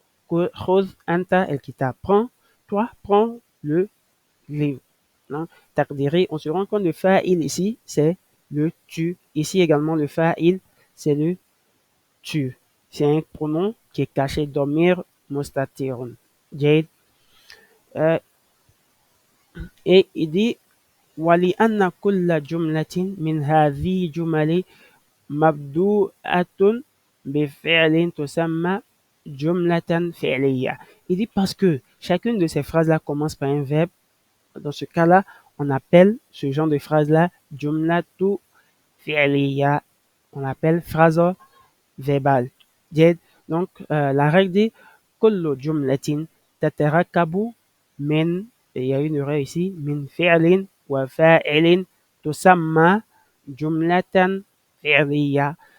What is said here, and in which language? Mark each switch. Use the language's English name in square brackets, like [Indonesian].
[Arabic] Khuz anta el kitab. [French] Prends, toi, prends le livre. Non? Taqdiri, on se rend compte le fa'il ici, c'est le tu. Ici également, le fa'il, c'est le tu. C'est un pronom qui est caché, domir mustatirun. Jade. Et il dit [Arabic] ولأن كل جملة من هذه الجمل مبدوءة بفعل تسمى جملة فعلية. [French] Il dit parce que chacune de ces phrases-là commence par un verbe. Dans ce cas-là, on appelle ce genre de phrase-là jumlatu fi'liya. On appelle phrase verbale. Donc, la règle dit [Arabic] kullu jumlatin tatarakabu min, [French] et il y a une erreur ici, [Arabic] min fi'lin wa fa'ilin tusamma jumlatan fi'liya.